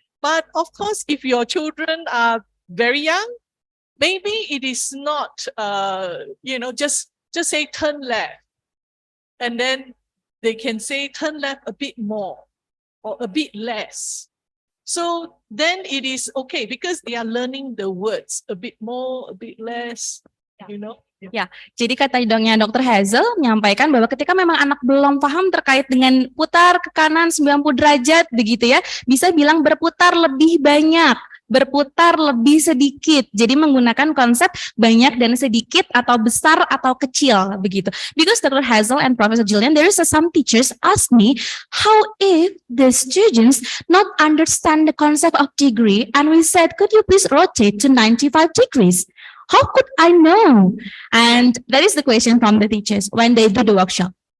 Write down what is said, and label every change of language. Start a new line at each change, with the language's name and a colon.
English: But of course, if your children are very young, maybe it is not, just say turn left. And then they can say turn left a bit more. or a bit less. So then it is okay because they are learning the words a bit more, a bit less, you know.
Indonesian: Ya, jadi kata Dr. Hazel menyampaikan bahwa ketika memang anak belum paham terkait dengan putar ke kanan 90 derajat begitu ya, bisa bilang berputar lebih banyak, berputar lebih sedikit. Jadi menggunakan konsep banyak dan sedikit atau besar atau kecil begitu.
English: Because Dr. Hazel and Professor Julian, there is some teachers ask me, how if the students not understand the concept of degree, and we said, could you please rotate to 95 degrees? How could I know? And that is the question from the teachers when they do the workshop.